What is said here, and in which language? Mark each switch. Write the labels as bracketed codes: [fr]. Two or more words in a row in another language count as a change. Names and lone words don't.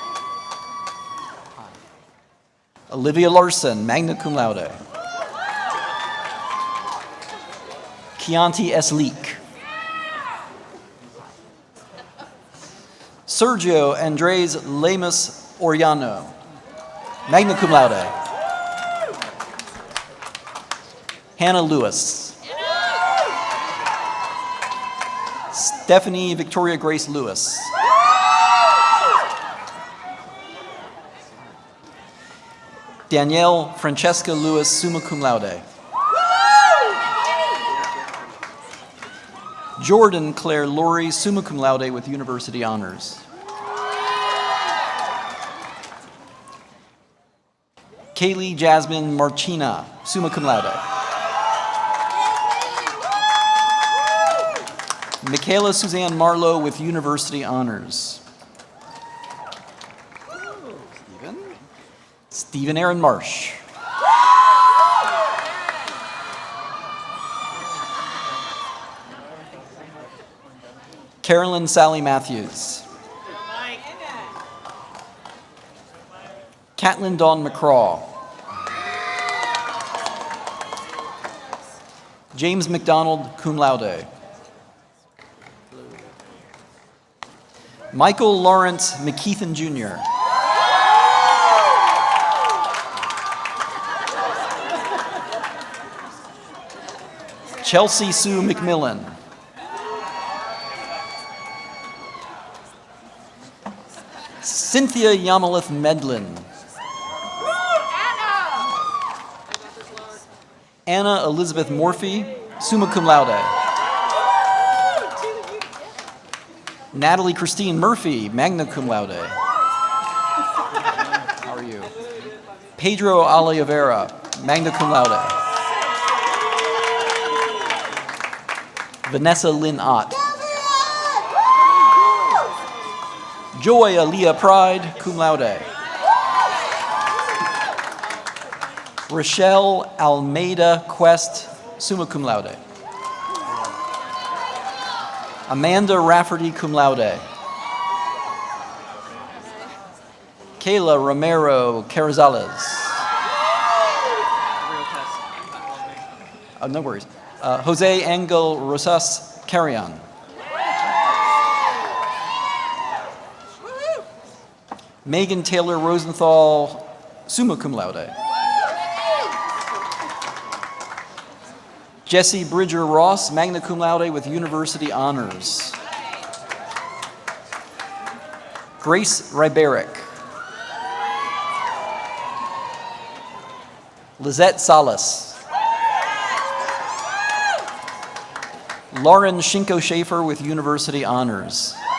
[en] Olivia Larson, [la] magna cum laude. [en] Chianti S. Leak. Sergio Andres Lemus Oriano, [la] magna cum laude. [en] Hannah Lewis. Stephanie Victoria Grace Lewis. Danielle Francesca Lewis, [la] summa cum laude. [en] Jordan Claire Laurie, [la] summa cum laude [en] with university honors. Kaylee Jasmine Marchina, [la] summa cum laude. [en] Michaela Suzanne Marlowe with university honors. Stephen Aaron Marsh. Carolyn Sally Matthews. Catlin Dawn McCraw. James McDonald, [la] cum laude. [en] Michael Lawrence McKeithen Jr. Chelsea Sue McMillan. Cynthia Yamalith Medlin. Anna Elizabeth Morphy, [la] summa cum laude. [en] Natalie Christine Murphy, [la] magna cum laude. [en] How are you? Pedro Oliveira, [la] magna cum laude. [en] Vanessa Lynn Ott. Joy Aaliyah Pride, [la] cum laude. [en] Rochelle Almeida Quest, [la] summa cum laude. [en] Amanda Rafferty, [la] cum laude. [en] Kayla Romero Carrizales. Oh, no worries. Jose Angel Rosas Carrion. Megan Taylor Rosenthal, [la] summa cum laude. [en] Jesse Bridger Ross, [la] magna cum laude [en] with university honors. Grace Ryberick. Lizette Salas. Lauren Shinko Schaefer with university honors.